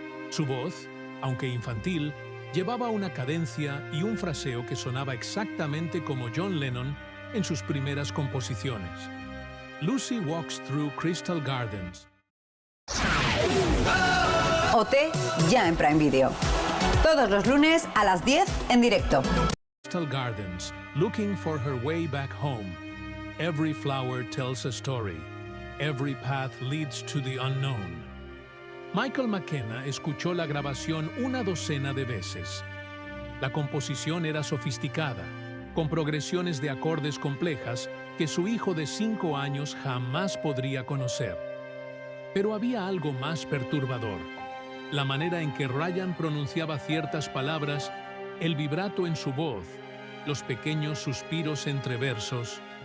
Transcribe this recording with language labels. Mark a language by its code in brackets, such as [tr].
[es] Su voz, aunque infantil, llevaba una cadencia y un fraseo que sonaba exactamente como John Lennon en sus primeras composiciones. [en] Lucy Walks Through Crystal Gardens. [es] OT ya en Prime Video. Todos los lunes a las 10 en directo. [en] Crystal Gardens, looking for her way back home. Every flower tells a story. Every path leads to the unknown. [es] Michael McKenna escuchó la grabación una docena de veces. La composición era sofisticada, con progresiones de acordes complejas que su hijo de 5 años jamás podría conocer. Pero había algo más perturbador: la manera en que Ryan pronunciaba ciertas palabras, el vibrato en su voz, los pequeños suspiros entre versos.